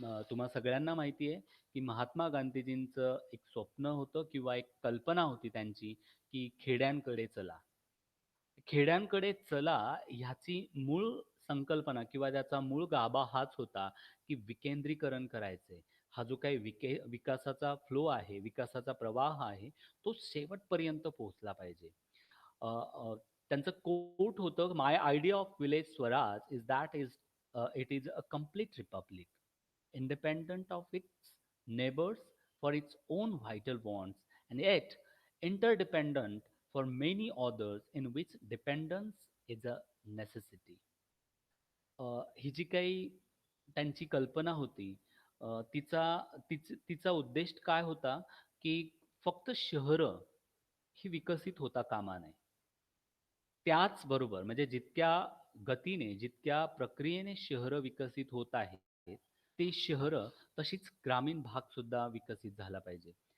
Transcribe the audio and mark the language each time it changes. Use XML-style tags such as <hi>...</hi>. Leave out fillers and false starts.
<mr>तुम्हा सगळ्यांना माहिती आहे, की महात्मा गांधीजींचं एक स्वप्न होतं किंवा एक कल्पना होती त्यांची, की खेड्यांकडे चला. खेड्यांकडे चला ह्याची मूळ संकल्पना किंवा त्याचा मूळ गाभा हाच होता, की विकेंद्रीकरण करायचंय. हा जो काही विकासाचा फ्लो आहे, विकासाचा प्रवाह आहे, तो शेवटपर्यंत पोहोचला पाहिजे.</mr> <en>अ, अ,</en> <mr>त्यांचं कोट होतं,</mr> <en>"My idea of village swaraj it is a complete republic, independent of its neighbors for its own vital wants, and yet interdependent for many others in which dependence is a necessity."</en> <mr>ही जी काही त्यांची कल्पना होती, तिचा उद्देश काय होता, की फक्त शहरं ही विकसित होता कामा नये. त्याचबरोबर म्हणजे जितक्या गतीने, जितक्या प्रक्रियेने शहरं विकसित होत आहेत, ते शहरं तशीच ग्रामीण भागसुद्धा विकसित झाला पाहिजे.</mr>